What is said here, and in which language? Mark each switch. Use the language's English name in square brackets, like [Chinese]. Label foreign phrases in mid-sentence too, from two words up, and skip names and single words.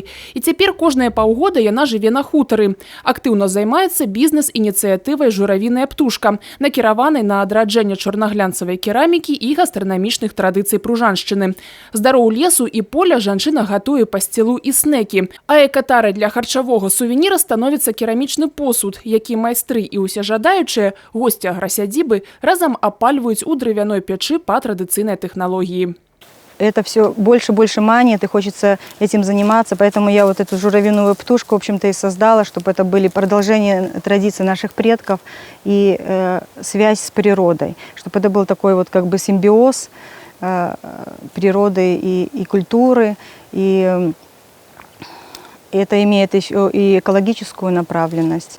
[Belarusian] І цяпер кожныя паўгода яна жыве на хутары. Актыўна займаецца бізнес-ініцыятывай «Журавіная птушка», накіраванай на адраджэнне чорнаглянцавай керамікі і гастранамічных традыцый пружаншчыны. Здароў лесу і поля жанчына гатуе пасцілу і снекі. А экатарай для харчавога сувеніра становіцца керамічны посуд, які майстры і ўсе жадаючыя, госці аграсядзібы, разам апальваюць у дрывяной печы па традыцыйнай тэхналогіі. [Russian] Это все больше манит, и хочется этим заниматься. Поэтому я вот эту журавиную птушку, в общем-то, и создала, чтобы это были продолжения традиций наших предков и связь с природой. Чтобы это был такой вот как бы симбиоз природы и культуры, и это имеет еще и экологическую направленность.